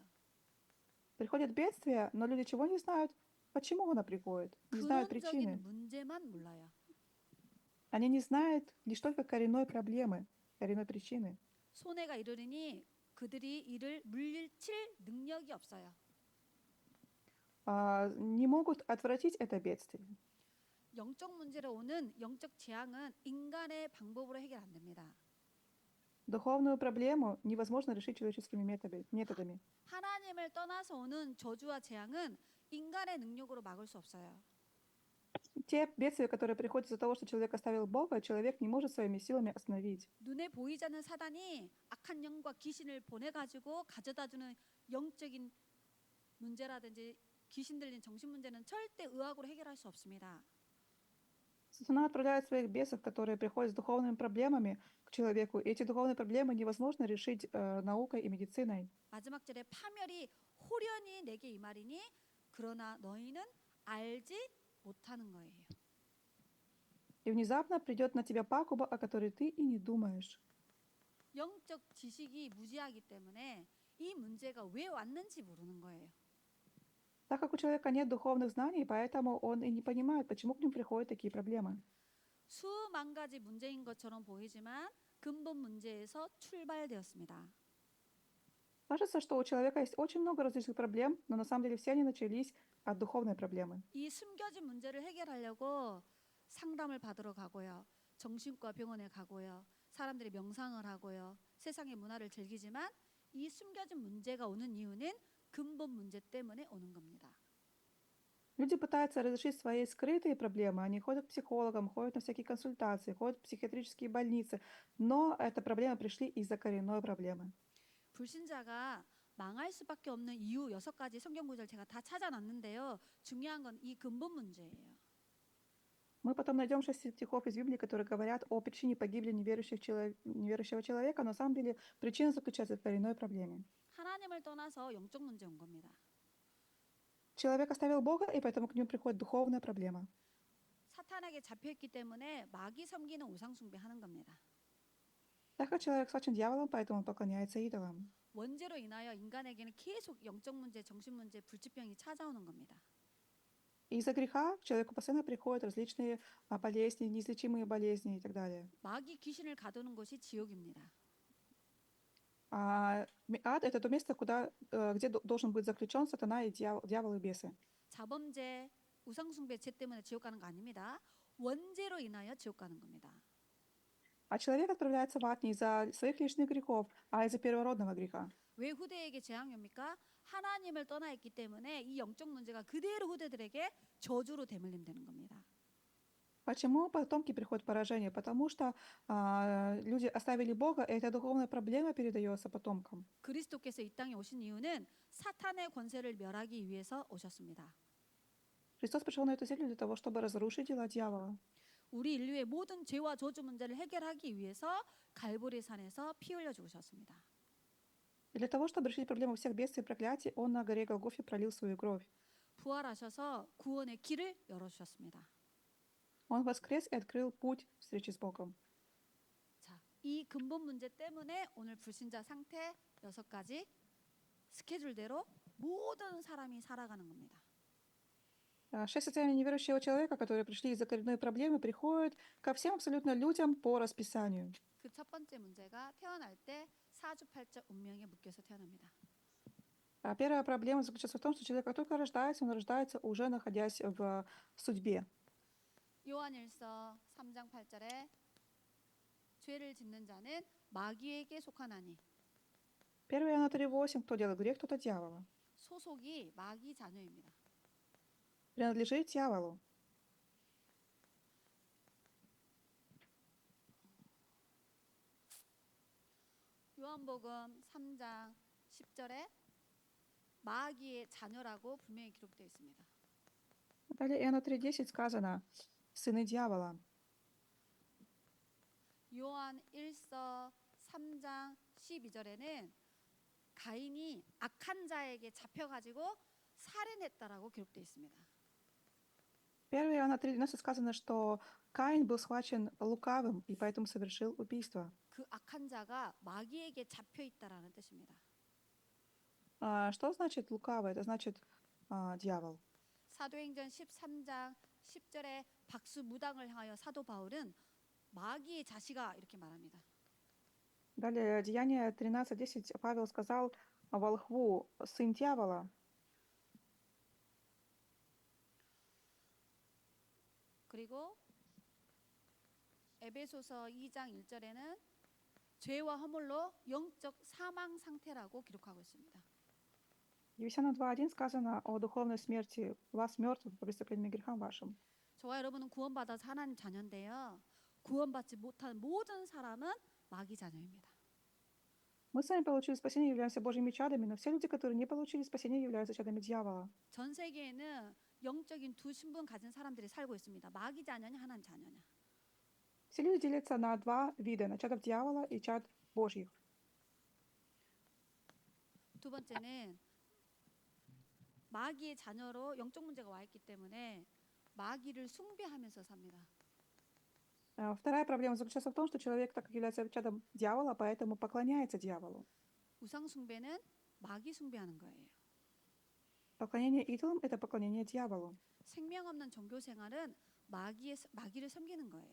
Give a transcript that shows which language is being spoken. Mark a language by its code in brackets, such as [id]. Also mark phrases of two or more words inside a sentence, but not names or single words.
[ru] Приходит бедствие, но люди чего не знают? Почему оно приходит? Не знают [ko] 근원적인 [ru] причины. [ko] 문제만 몰라요. [ru] Они не знают лишь только коренной проблемы, коренной причины. [ko] 손해가 이르르니 그들이 이를 물리칠 능력이 없어요. [ru] Не могут отвратить это бедствие. [ko] 영적 문제로 오는 영적 재앙은 인간의 방법으로 해결 안 됩니다. [ru] Духовную проблему невозможно решить человеческими методами. [ko] 하나님을 떠나서 오는 저주와 재앙은 인간의 능력으로 막을 수 없어요. [ru] Те бедствия, которые приходят из-за того, что человек оставил Бога, человек не может своими силами остановить. [ko] 눈에 보이지 않는 사단이 악한 영과 귀신을 보내가지고 가져다주는 영적인 문제라든지 귀신 들린 정신 문제는 절대 의학으로 해결할 수 없습니다. [ru] Сатана отправляет своих бесов, которые приходят с духовными проблемами к человеку. И эти духовные проблемы невозможно решить наукой и медициной. [ko] 마지막 절에 파멸이 호련히 내게 임하리니 그러나 너희는 알지 못하는 거예요. [ru] И внезапно придет на тебя пагуба, о которой ты и не думаешь. [ko] 영적 지식이 무지하기 때문에 이 문제가 왜 왔는지 모르는 거예요. [ru] Так как у человека нет духовных знаний, поэтому он и не понимает, почему к нему приходят такие проблемы. [ko] 수만 가지 문제인 것처럼 보이지만 근본 문제에서 출발되었습니다. [ru] Кажется, что у человека есть очень много различных проблем, но на самом деле все они начались от духовной проблемы. [ko] 이 숨겨진 문제를 해결하려고 상담을 받으러 가고요. 정신과 병원에 가고요. 사람들이 명상을 하고요. 세상의 문화를 즐기지만 이 숨겨진 문제가 오는 이유는 근본 문제 때문에 오는 겁니다. [ru] Люди пытаются разрешить свои скрытые проблемы, они ходят к психологам, ходят на всякие консультации, ходят в психиатрические больницы, но эти проблемы пришли из-за коренной проблемы. [ko] 불신자가 망할 수밖에 없는 이유 6가지 성경 구절 제가 다 찾아놨는데요. 중요한 건 이 근본 문제예요. [ru] Мы потом найдем 6 стихов из Библии, которые говорят о причине погибели неверующего человека, но на самом деле причина заключается в коренной проблеме. [ko] 하나님을 떠나서 영적 문제 온 겁니다. [ru] Человек оставил Бога, и поэтому к нему приходит духовная проблема. [ko] 사탄에게 잡혀있기 때문에 마귀 섬기는 우상 숭배하는 겁니다. [ru] Так как человек схвачен дьяволом, поэтому он поклоняется идолам. [ko] 원죄로 인하여 인간에게는 계속 영적 문제, 정신 문제, 불치병이 찾아오는 겁니다. [ru] И из-за греха к человеку постоянно приходят различные болезни, неизлечимые болезни и так далее. [ko] 마귀 귀신을 가두는 곳이 지옥입니다. [ru] Ад — это то место, где должен быть заключен сатана и дьявол и бесы. [ko] 자범죄, 우상 숭배, 죄 때문에 지옥 가는 거 아닙니다. 원죄로 인하여 지옥 가는 겁니다. [ru] А человек отправляется в ад не из-за своих личных грехов, а из-за первородного греха. [ko] 왜 후대에게 재앙이 옵니까? 하나님을 떠나 있기 때문에 이 영적 문제가 그대로 후대들에게 저주로 대물림되는 겁니다. [ru] Почему потомки приходят поражение? Потому что люди оставили Бога, и эта духовная проблема передается потомкам. [ko] 그리스도께서 이 땅에 오신 이유는 사탄의 권세를 멸하기 위해서 오셨습니다. [ru] Христос пришел на эту землю для того, чтобы разрушить дела дьявола. [ko] 우리 인류의 모든 죄와 저주 문제를 해결하기 위해서 갈보리 산에서 피 흘려 죽으셨습니다. [ru] И для того, чтобы решить проблему всех бедствий и проклятий, Он на горе Голгофе пролил свою кровь. [ko] 부활하셔서 구원의 길을 열어주셨습니다. [ru] Он воскрес и открыл путь встречи с Богом. [ko] 자, 이 근본 문제 때문에 오늘 불신자 상태 6가지 스케줄대로 모든 사람이 살아가는 겁니다. [ru] 6 состояний неверующего человека, которые пришли из-за коренной проблемы, приходят ко всем абсолютно людям по расписанию. [ko] 그 첫 번째 문제가 태어날 때 사주팔자 운명에 묶여서 태어납니다. [ru] Первая проблема заключается в том, что человек, как только рождается, он рождается уже находясь в судьбе. [ko] 요한일서 3장 8절에 죄를 짓는 자는 마귀에게 속하나니 [ru] 1 Иоанна 3:8. Кто делает грех, тот от дьявола. [ko] 소속이 마귀 자녀입니다. [ru] Принадлежит дьяволу. [ko] 요한복음 3장 10절에 마귀의 자녀라고 분명히 기록되어 있습니다. [ru] Далее Иоанна 3:10 сказано: «Сыны дьявола». [ko] 요한 1서 3장 12절에는 가인이 악한 자에게 잡혀가지고 살인했다라고 기록되어 있습니다. [ru] 1 Иоанна 3:12 сказано, что Каин был схвачен лукавым и поэтому совершил убийство. [ko] 그 악한 자가 마귀에게 잡혀 있다라는 뜻입니다. [ru] Что значит лукавый? Это значит дьявол. [ko] 사도행전 13장 10절에 박수무당을 향하여 사도 바울은 마귀의 자식아 이렇게 말합니다. [ru] Далее, Деяние 13:10, Павел сказал волхву: «Сын дьявола». [ko] 그리고 에베소서 2장 1절에는 죄와 허물로 영적 사망 상태라고 기록하고 있습니다. [ru] Ефесянам 2:1 сказано о духовной смерти вас мертвых по преступлениям и грехам вашим. [ko] 저와 여러분은 구원받아서 하나님 자녀인데요. 구원받지 못한 모든 사람은 마귀 자녀입니다. [ru] Мы с вами получили спасение, являемся Божьими чадами, но все люди, которые не получили спасение, являются чадами дьявола. [ko] 전 세계에는 영적인 두 신분 가진 사람들이 살고 있습니다. 마귀 자녀냐 하나님 자녀냐. [ru] Все люди делятся на два вида, на чадов дьявола и чад Божьих. [ko] 두 번째는 마귀의 자녀로 영적 문제가 와 있기 때문에 마귀를 숭배하면서 삽니다. [ru] Вторая проблема заключается в том, что человек, так как является чадом дьявола, поэтому поклоняется дьяволу. [ko] 우상 숭배는 마귀 숭배하는 거예요. [ru] Поклонение идолам — это поклонение дьяволу. [ko] 생명 없는 종교 생활은 마귀를 섬기는 거예요.